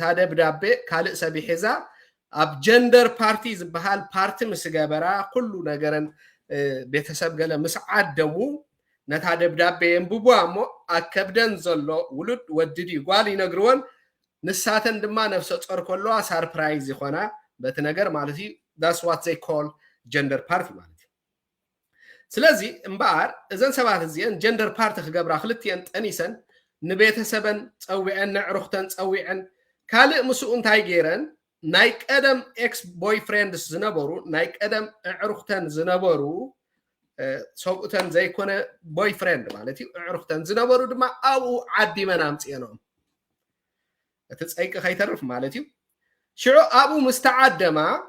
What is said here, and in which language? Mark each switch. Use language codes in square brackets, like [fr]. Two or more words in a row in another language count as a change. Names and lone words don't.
[ti] ደብዳቤ ካልእ ሰብ ይሕዛ ኣብ [en] gender party [ti] ዝበሃል ፓርቲ ምስ ገበራ ኩሉ ነገረን ቤተሰብ ገለ ምስ ዓደሙ ነታ ደብዳቤ የንብቧ እሞ ኣከብደን ዘሎ ውሉድ ወድዲው ጓል ይነግርዎን ንሳተን ድማ ነፍሰ ጾር ከለዋ ሰርፕራይዝ ይኾና በቲ ነገር ማለት እዩ [en] that's what they call gender party [ti] ማለት እዩ ስለዚ እምበኣር እዘን ሰባት እዚአን [en] gender party [ti] ክገብራ ክልቲአን ጠኒሰን ንቤተሰበን ፀዊዐን ንዕሩኽተን ፀዊዐን ካልእ ምስኡ እንታይ ገይረን ናይ ቀደም [en] ex boyfriends [ti] ዝነበሩ ናይ ቀደም ዕሩኽተን ዝነበሩ ሰብኡተን ዘይኮነ ቦይፍሬንድ ማለት እዩ ዕሩኽተን ዝነበሩ ድማ ኣብኡ ዓዲመን ኣምፅአኖም እቲ ፀይቂ ከይተርፍ ማለት እዩ ሽዑ ኣብኡ ምስ ተዓደማ